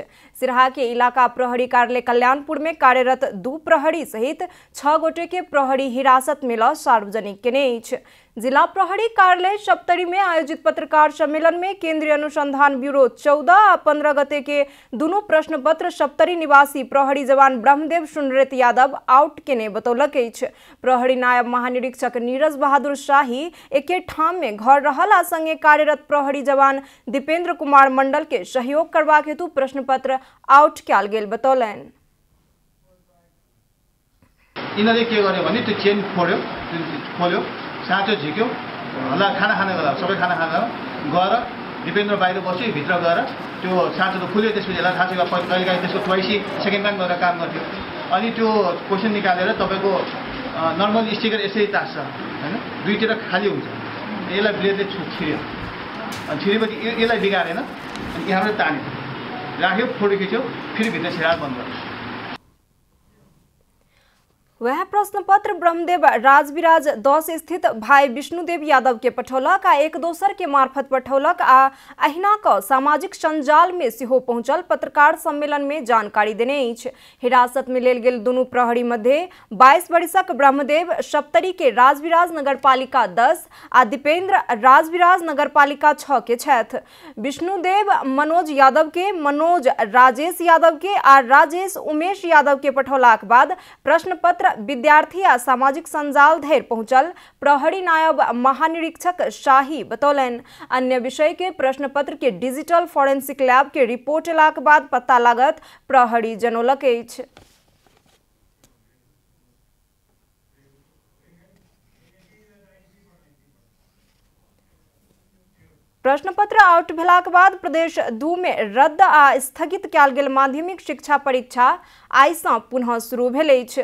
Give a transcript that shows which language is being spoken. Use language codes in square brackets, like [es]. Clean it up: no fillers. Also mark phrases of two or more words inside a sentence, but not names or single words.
[mai] सिरहा के इलाका प्रहरी कार्यालय कल्याणपुर में कार्यरत 2 प्रहरी सहित 6 गोटे के प्रहरी हिरासत में ल सार्वजनिक केने अछि। जिला प्रहरी कार्यालय सप्तरी में आयोजित पत्रकार सम्मेलन में केंद्रीय अनुसंधान ब्यूरो 14 आ 15 गते के दुनू प्रश्न पत्र सप्तरी निवासी प्रहरी जवान ब्रह्मदेव सुनरेत यादव आउट केने बतौलक अछि। प्रहरी नायब महानिरीक्षक नीरज बहादुर शाही एके ठाम में घर रहल आ संगे कार्यरत प्रहरी जवान दीपेंद्र कुमार मंडल के सहयोग करबाक हेतु प्रश्न पत्र आउट कयल गेल बतौलनि। [ne] यिनीहरूले के गर्यो भने त्यो चेन खोल्यो साँचो झिक्यो, होला खाना खाने बेला सबै खाना खाना गएर दिपेन्द्र बाहिर बस्यो, भित्र गएर त्यो साँचो त खुल्यो, त्यसपछि यसलाई थाहा छ कहिलेकाहीँ त्यसको ट्वाइसी [en] second time [ne] गरेर काम गर्थ्यो। अनि त्यो क्वेसन निकालेर तपाईँको [en] normal sticker [ne] यसरी तास्छ होइन, दुईतिर खाली हुन्छ, यसलाई ब्लेडले छिर्यो, अनि छिरेपछि यसलाई बिगारेन, अनि यहाँबाट तान्यो, राख्यो, फोटो खिच्यो, फेरि भित्र छिराएर बन्द गर्यो। [mai] वह प्रश्न पत्र ब्रह्मदेव राजविराज 10 स्थित भाई विष्णुदेव यादव के पठौलक आ एक दोसर के मार्फत पठौलक आ अहिना क सामाजिक संजाल में सेहो पहुंचल पत्रकार सम्मेलन में जानकारी देने अछि। हिरासत में लेल गेल दुनू प्रहरी मध्य 22 वर्षक ब्रह्मदेव सप्तरी के राजविराज नगरपालिका 10 आ दीपेंद्र राजविराज नगरपालिका 6 के छथि। विष्णुदेव मनोज यादव के, मनोज राजेश यादव के आ राजेश उमेश यादव के पठौलाक बाद प्रश्न पत्र विद्यार्थी आ सामाजिक संजाल धरि पहुंचल प्रहरी नायब महानिरीक्षक शाही बतौलनि। अन्य विषय के प्रश्न पत्र के [en] digital forensic lab [mai] के रिपोर्ट अयलाक बाद पता लागत प्रहरी जनौलक अछि। प्रश्न पत्र आउट भेलाक बाद प्रदेश 2 में रद्द आ स्थगित कयल गेल माध्यमिक शिक्षा परीक्षा आइ सँ पुनः शुरू भेल अछि।